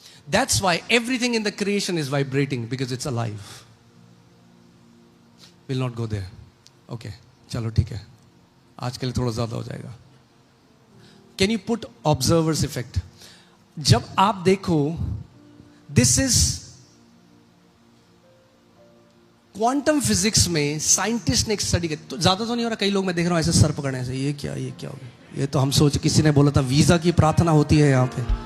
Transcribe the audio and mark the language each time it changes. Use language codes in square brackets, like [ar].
[en] That's why everything in the creation is vibrating because it's alive. We'll not go there. [hi] Okay, चलो ठीक है, आज के लिए थोड़ा ज्यादा हो जाएगा। [en] Can you put observer's effect? [hi] जब आप देखो, [en] this is [hi] क्वांटम फिजिक्स में साइंटिस्ट ने एक स्टडी की, तो ज्यादा तो नहीं हो रहा, कई लोग मैं देख रहा हूं ऐसे सर पकड़ने से, ये क्या हो गया? ये तो हम सोच, किसी ने बोला था वीजा की प्रार्थना होती है यहां पे।